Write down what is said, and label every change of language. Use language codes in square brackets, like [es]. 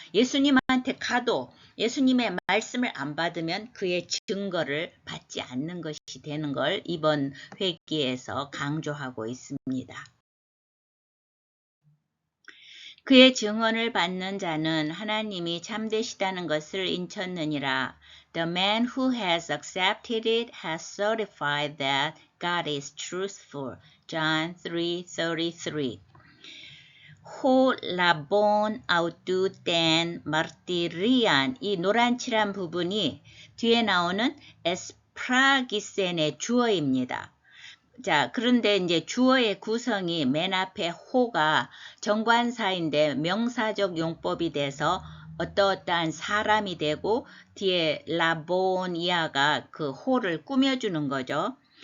[ko] 예수님한테 가도 예수님의 말씀을 안 받으면 그의 증거를 받지 않는 것이 되는 걸 이번 회기에서 강조하고 있습니다. 그의 증언을 받는 자는 하나님이 참되시다는 것을 인쳤느니라. [en] The man who has accepted it has certified that God is truthful. John 3:33. [el] Ho labon aututen martirian [ko] 이 노란칠한 부분이 뒤에 나오는 에스프라기센의 주어입니다. 자, 그런데 이제 주어의 구성이 맨 앞에 호가 정관사인데 명사적 용법이 돼서 어떠한 사람이 되고 뒤에 라보니아가 그 호를 꾸며주는 거죠.